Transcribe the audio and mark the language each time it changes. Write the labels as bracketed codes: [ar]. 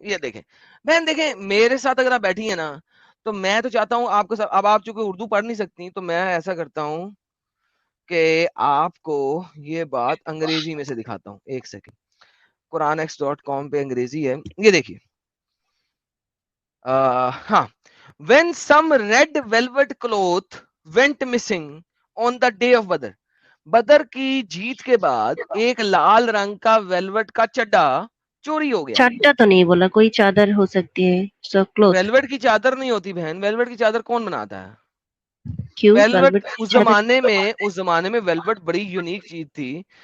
[ur] یہ دیکھیں بہن, دیکھیں میرے ساتھ اگر آپ بیٹھی ہیں نا تو میں تو چاہتا ہوں آپ کو, اب آپ چونکہ اردو پڑھ نہیں سکتی تو میں ایسا کرتا ہوں کہ آپ کو یہ بات انگریزی میں سے دکھاتا ہوں. ایک سیکنڈ, quranx.com پہ انگریزی ہے, یہ دیکھیے. [en] ہاں, when some red velvet cloth went missing on the day of Badr. [ur] بدر کی جیت کے بعد ایک لال رنگ کا ویلوٹ کا چڈا چوری ہو گیا. چڈا تو نہیں بولا, کوئی چادر ہو سکتی ہے. ویلوٹ کی چادر نہیں ہوتی بہن, ویلوٹ کی چادر کون بناتا ہے؟ کیوں؟ ویلوٹ اس زمانے میں ویلوٹ بڑی یونیک چیز تھی.